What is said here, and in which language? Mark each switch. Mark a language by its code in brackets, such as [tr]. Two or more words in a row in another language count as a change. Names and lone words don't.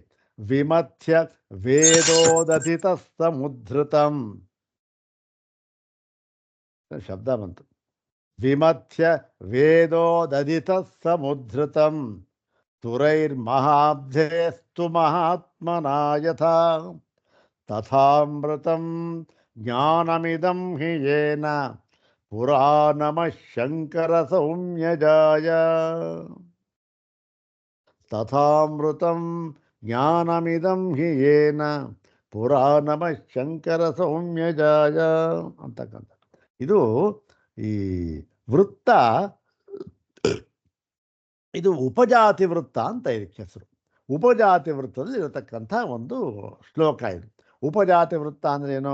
[sa] ವಿಮಥ್ಯ ವೇದೋದಧಿತ ಸಮುದ್ರತಂ [kn] ಶಬ್ದ ಬಂತು. [sa] ವಿಮಥ್ಯ ವೇದೋದಧಿತ ಸಮುದ್ರತಂ ತುರೈರ್ಮಹಾಬ್ಧೇಸ್ತು ಮಹಾತ್ಮನಾ ಯಥಾ ತಥಾಮೃತಂ ಜ್ಞಾನಮಿದಂ ಹಿ ಯೇನ ಪುರಾ ನಮಃ ಶಂಕರ ಸೌಮ್ಯಜಾಯ. ತಥಾಮೃತಂ ಜ್ಞಾನಮಿದಂ ಹಿ ಯೇನ ಪುರಾ ನಮಃ ಶಂಕರ ಸೌಮ್ಯಜಾಯ [kn] ಅಂತಕ್ಕಂಥ ಇದು ಈ ವೃತ್ತ. ಇದು ಉಪಜಾತಿ ವೃತ್ತ ಅಂತ ಇದಕ್ಕೆ ಹೆಸರು. ಉಪಜಾತಿ ವೃತ್ತದಲ್ಲಿ ಇರತಕ್ಕಂಥ ಒಂದು ಶ್ಲೋಕ ಇದು. ಉಪಜಾತಿ ವೃತ್ತ ಅಂದರೆ ಏನು?